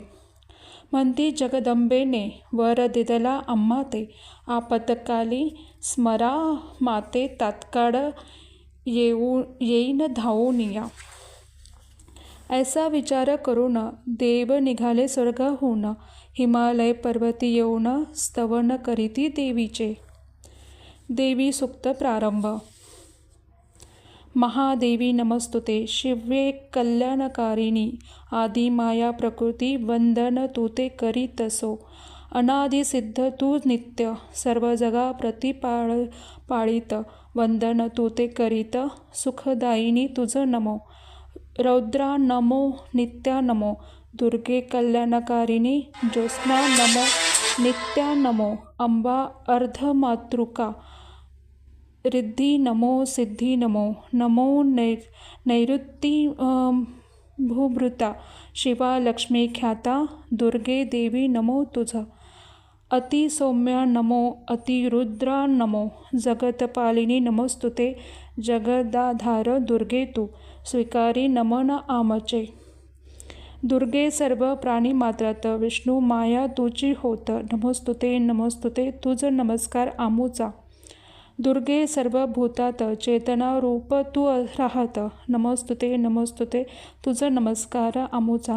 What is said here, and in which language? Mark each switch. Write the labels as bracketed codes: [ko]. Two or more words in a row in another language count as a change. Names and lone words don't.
[mr] म्हणती जगदंबेने वर दिदला आम्हा ते आपत्काली स्मरा माते तात्काळ येईन धावून या. ऐसा विचार करून देव निघाले स्वर्गाहून हिमालय पर्वती येऊन स्तवन करीती देवीचे. देवी सुक्त प्रारंभ. महादेवी नमस्तुते शिवे कल्याणकारिणी आदि माया प्रकृती वंदन तू ते करीतसो. अनादि सिद्ध तू नित्य सर्व जगा पाळीत वंदन तू ते करीत सुखदायिनी तुझ नमो. रौद्रा नमो नित्या नमो दुर्गे कल्याणकारिणी ज्योत्स्ना नमो नित्या नमो अंबा अर्धमातृका रिद्धी नमो सिद्धी नमो नमो नैऋती भूभृता शिवा लक्ष्मी ख्याता दुर्गे देवी नमो तुझ. अति सौम्या नमो अतिरुद्रा नमो जगतपालिनी नमस्तुते जगदाधार दुर्गे तू स्वीकारी नमन आमचे. दुर्गे सर्व प्राणी मात्रात विष्णू माया तुझी होत नमस्तुते नमस्तुते तुझ नमस्कार आमुचा. दुर्गे सर्व भूतात चेतना रूप तू राहत नमस्तुते नमस्तुते तुझ नमस्कार आमुचा.